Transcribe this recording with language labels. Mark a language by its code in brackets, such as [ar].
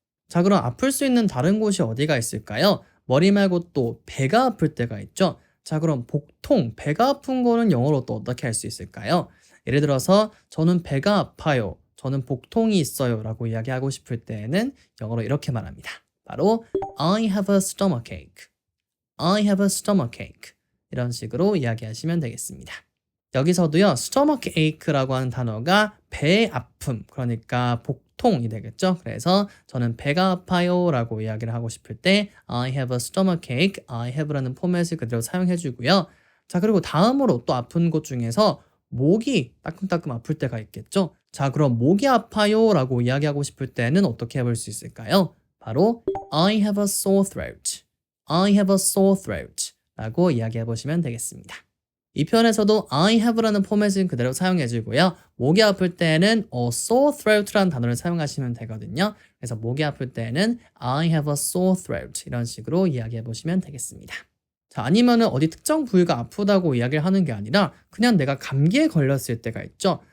[ko] 자, 그럼 아플 수 있는 다른 곳이 어디가 있을까요? 머리 말고 또 배가 아플 때가 있죠. 자, 그럼 복통, 배가 아픈 거는 영어로 또 어떻게 할 수 있을까요? 예를 들어서 저는 배가 아파요, 저는 복통이 있어요 라고 이야기하고 싶을 때에는 영어로 이렇게 말합니다. 바로 [en] I have a stomachache, I have a stomachache [ko] 이런 식으로 이야기하시면 되겠습니다. 여기서도요, stomachache라고 하는 단어가 배의 아픔, 그러니까 복통이 되겠죠. 그래서 저는 배가 아파요 라고 이야기를 하고 싶을 때 [en] I have a stomachache, I have [ko] 라는 포맷을 그대로 사용해 주고요. 자, 그리고 다음으로 또 아픈 곳 중에서 목이 따끔따끔 아플 때가 있겠죠. 자, 그럼 목이 아파요 라고 이야기하고 싶을 때는 어떻게 해볼 수 있을까요? 바로 [en] I have a sore throat, I have a sore throat [ko] 라고 이야기해 보시면 되겠습니다. 이 표현에서도 I have라는 포맷은 그대로 사용해 주고요. 목이 아플 때는 sore throat라는 단어를 사용하시면 되거든요. 그래서 목이 아플 때는 [en] I have a sore throat [ko] 이런 식으로 이야기해 보시면 되겠습니다. 자, 아니면은 어디 특정 부위가 아프다고 이야기를 하는 게 아니라 그냥 내가 감기에 걸렸을 때가 있죠.